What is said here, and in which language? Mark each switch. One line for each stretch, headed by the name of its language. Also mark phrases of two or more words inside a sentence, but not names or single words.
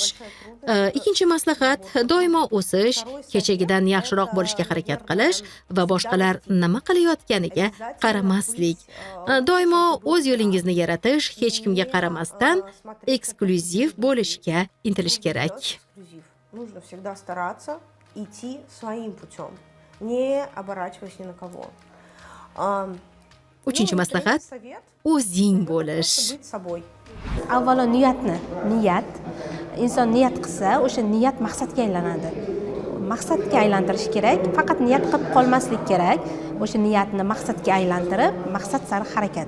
Uzbek: Ikkinchi maslahat, doimo o'sish, kechagidan yaxshiroq bo'lishga harakat qilish va boshqalar nima qilayotganiga qaramaslik. Doimo o'z yo'lingizni yaratish, hech kimga qaramasdan eksklyuziv bo'lishga intilish kerak.
Russian: Нужно всегда стараться идти своим путем, не оборачиваясь ни на кого.
Uzbek: Uchinchi maslahat, o'zing bo'lish. Avvalo niyat. Inson niyat qilsa, o'sha niyat maqsadga aylanadi. Maqsadga aylantirish kerak, faqat niyat qilib qolmaslik kerak. O'sha niyatni maqsadga aylantirib, maqsad sari harakat.